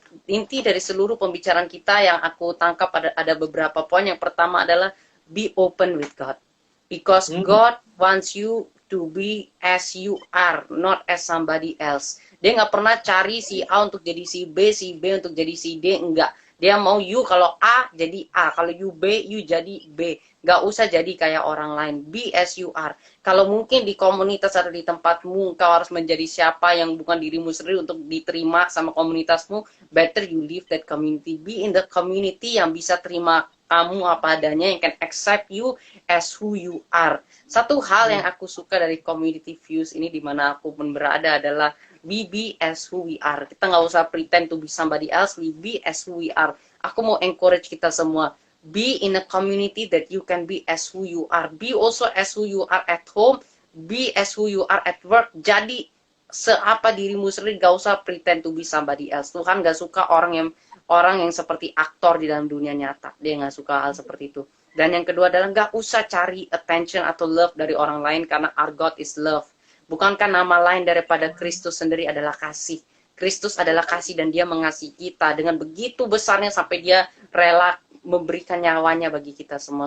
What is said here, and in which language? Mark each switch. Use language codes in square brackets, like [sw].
[id] Inti dari seluruh pembicaraan kita yang aku tangkap ada beberapa poin. Yang pertama adalah [en] be open with God. Because God wants you to be as you are, not as somebody else. [id] Dia nggak pernah cari si A untuk jadi si B untuk jadi si D, enggak. Dia mau [en] you [id] kalau A jadi A, kalau you B, you jadi B. Nggak usah jadi kayak orang lain. [en] Be as you are. [id] Kalau mungkin di komunitas atau di tempatmu, kau harus menjadi siapa yang bukan dirimu sendiri untuk diterima sama komunitasmu, [en] better you leave that community. Be in the community [id] yang bisa terima kamu apa adanya, [en] yang can accept you as who you are. [id] Satu hal yang aku suka dari community views ini, di mana aku pun berada, adalah [en] we be as who we are. [id] Kita nggak usah [en] pretend to be somebody else, we be as who we are. [id] Aku mau [en] encourage [id] kita semua, [en] be in a community that you can be as who you are. Be also as who you are at home, be as who you are at work. [id] Jadi seapa dirimu sendiri, gak usah [en] pretend to be somebody else. [id] Tuhan gak suka orang yang seperti aktor di dalam dunia nyata. Dia gak suka hal seperti itu. Dan yang kedua adalah gak usah cari [en] attention [id] atau love dari orang lain, karena [en] our God is love. [id] Bukankah nama lain daripada Kristus sendiri adalah kasih? Kristus adalah kasih dan dia mengasihi kita dengan begitu besarnya sampai dia rela memberikan nyawanya bagi kita semua.